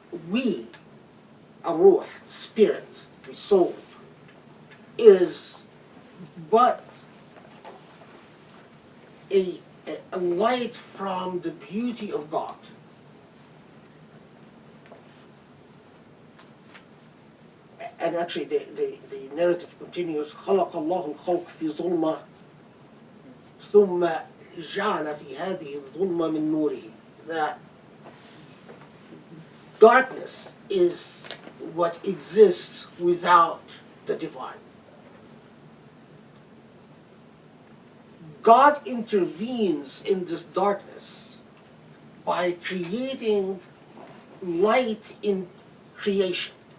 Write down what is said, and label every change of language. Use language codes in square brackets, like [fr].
[en] We, الروح, spirit, the soul, is but a light from the beauty of God. And actually the narrative continues [ar] خلق الله الخلق في ظلمة ثم جعل في هذه الظلمة من نوره. [en] That darkness is what exists without the divine. God intervenes in this darkness by creating light in creation.